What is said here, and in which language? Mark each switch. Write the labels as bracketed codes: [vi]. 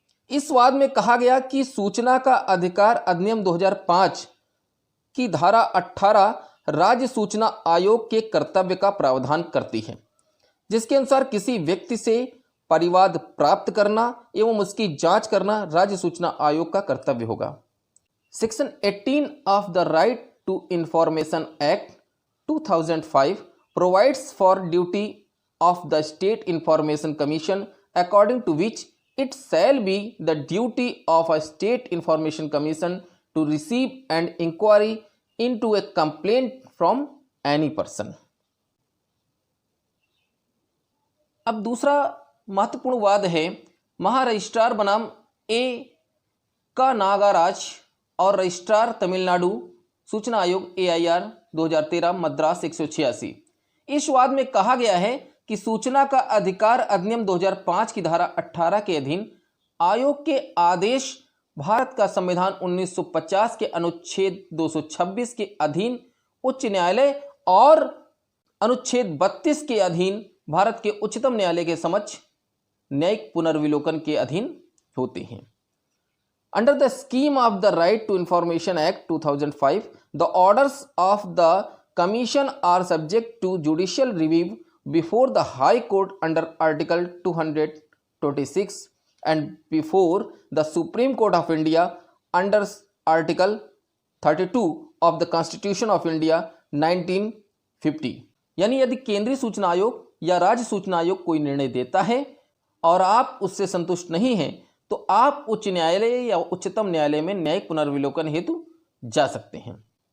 [hi] इस वाद में कहा गया कि सूचना का अधिकार अधिनियम 2005 की धारा 18 राज्य सूचना आयोग के कर्तव्य का प्रावधान करती है, जिसके अनुसार किसी व्यक्ति से परिवाद प्राप्त करना एवं उसकी जांच करना राज्य सूचना आयोग का कर्तव्य होगा। [en] Section 18 of the right to information act 2005 provides for duty of the State Information Commission, according to which it shall be the duty of a State Information Commission to receive and inquiry into a complaint from any person. [hi] अब दूसरा महत्वपूर्ण वाद है महारजिस्ट्रार बनाम ए का नागराज और registrar Tamil Nadu सूचना आयोग AIR 2013 मद्रास 186। इस वाद में कहा गया है कि सूचना का अधिकार अधिनियम 2005 की धारा 18 के अधीन आयोग के आदेश भारत का संविधान 1950 के अनुच्छेद 226 के अधीन उच्च न्यायालय और अनुच्छेद 32 के अधीन भारत के उच्चतम न्यायालय के समक्ष न्यायिक पुनर्विलोकन के अधीन होते हैं। [en] Under the scheme of the Right to Information Act 2005, the orders of the Commission are subject to judicial review before the High Court under Article 226 and before the Supreme Court of India under Article 32 of the Constitution of India 1950। [hi] यानी यदि केंद्रीय सूचना आयोग या राज्य सूचना आयोग कोई निर्णय देता है और आप उससे संतुष्ट नहीं हैं तो आप उच्च न्यायालय या उच्चतम न्यायालय में न्यायिक पुनर्विलोकन हेतु जा सकते हैं।